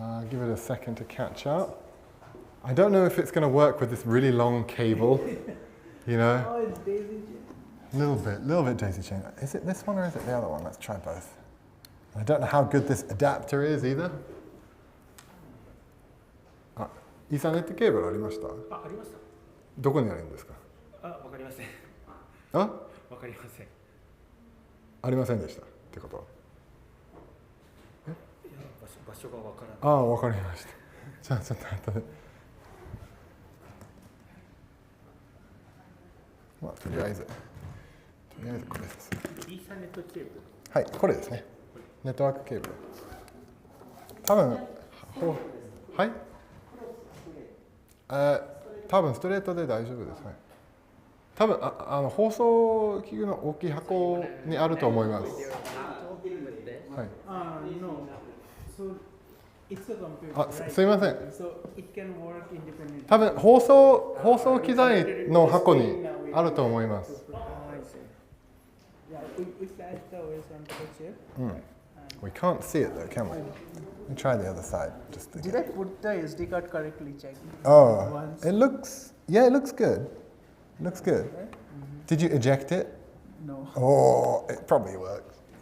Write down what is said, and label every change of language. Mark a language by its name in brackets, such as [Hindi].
[English] Give it a second to catch up. I don't know if it's going to work with this really long cable, you know. Oh, it's daisy chain. Little bit daisy chain. Is it this one or is it the other one? Let's try both. I don't know how good this adapter is either. [Japanese] あ、イーサネットケーブルありました？ありました。どこにあるんですか？わかりません。わかりません。ありませんでしたってことは？場所がわからない。ああ、わかりました。じゃあちょっと後で。まあとりあえずこれです。イーサネットケーブル。はい、これですね。ネットワークケーブル。多分はい。多分ストレートで大丈夫です。はい。多分放送器具の大きい箱にあると思います。はい。 [English] No. So it's a computer. [Japanese] あ、すいません。 [English] So it can work independently. [Japanese] 多分放送機材の箱にあると思います。 [English] Yeah, we flash the OS onto the chip. We can't see it though, can we? Let me try the other side. Just Did I put the SD card correctly? Check. Oh, Once. it looks good. It looks good. Did you eject it? No. Oh, it probably works.